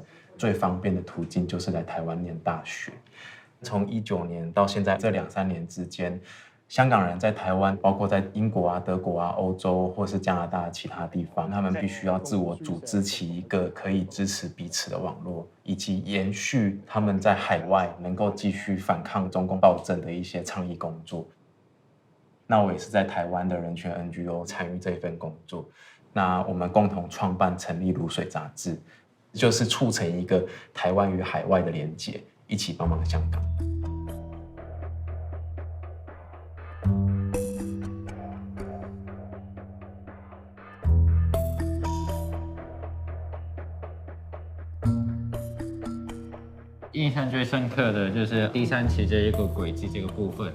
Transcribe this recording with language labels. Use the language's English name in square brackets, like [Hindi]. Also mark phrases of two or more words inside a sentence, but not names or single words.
[Chinese] 最方便的途徑就是來台灣念大學。從19年到現在這2-3年之間，香港人在台灣，包括在英國啊、德國啊、歐洲或是加拿大其他地方，他們必須要自我組織起一個可以支持彼此的網絡，以及延續他們在海外能夠繼續反抗中共暴政的一些倡議工作。那我也是在台灣的人權 NGO 參與這份工作。那我們共同創辦成立《如水》雜誌。就是促成一個台灣與海外的連結，一起帮忙香港。印象最深刻的就是第3期这一个轨迹这个部分。